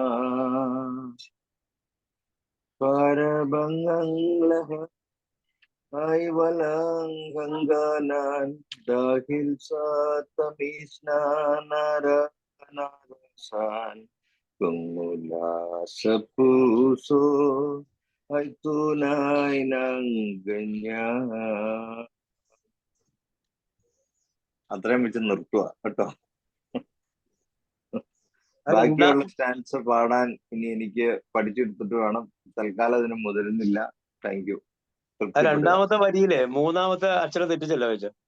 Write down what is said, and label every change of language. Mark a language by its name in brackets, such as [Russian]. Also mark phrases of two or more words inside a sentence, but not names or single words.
[Filipino] Para bang ang lahat ay walang hangganan dahil sa tamis na naranasan. Kung mula sa puso ay tunay ng ganyan. [Malayalam] അത്രയും വെച്ച് നിർത്തുക കേട്ടോ. ബാക്കിയുള്ള സ്റ്റാൻസ് പാടാൻ ഇനി എനിക്ക് പഠിച്ചെടുത്തിട്ട് വേണം. തൽക്കാലം അതിന് മുതിരുന്നില്ല. [English] thank you. [Malayalam] രണ്ടാമത്തെ വരിയിലെ മൂന്നാമത്തെ അക്ഷരം തെറ്റിച്ചല്ലോ വെച്ച